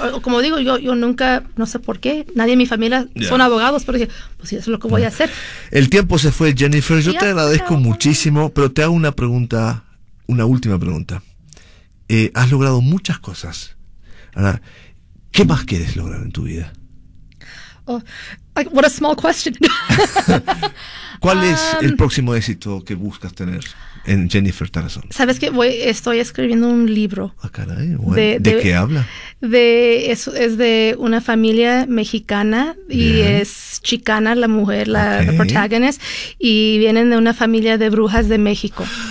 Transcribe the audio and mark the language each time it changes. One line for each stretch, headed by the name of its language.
Spanish: Yeah, no, como digo, yo nunca, no sé por qué, nadie en mi familia yeah. son abogados, pero dije, pues eso es lo que voy yeah. a hacer. El tiempo se fue, Jennifer, yo yeah, te agradezco yeah. muchísimo, pero te hago una pregunta, una última pregunta. Has logrado muchas cosas. Ahora, ¿qué más quieres lograr en tu vida?
English: Oh, like, what a small question.
Spanish: ¿Cuál es el próximo éxito que buscas tener en Jennifer Tarazón? Sabes que estoy escribiendo un libro. Ah, caray, bueno. ¿De qué habla? Es de una familia mexicana y Bien. Es chicana la mujer, la, okay. la protagonist, y vienen de una familia de brujas de México.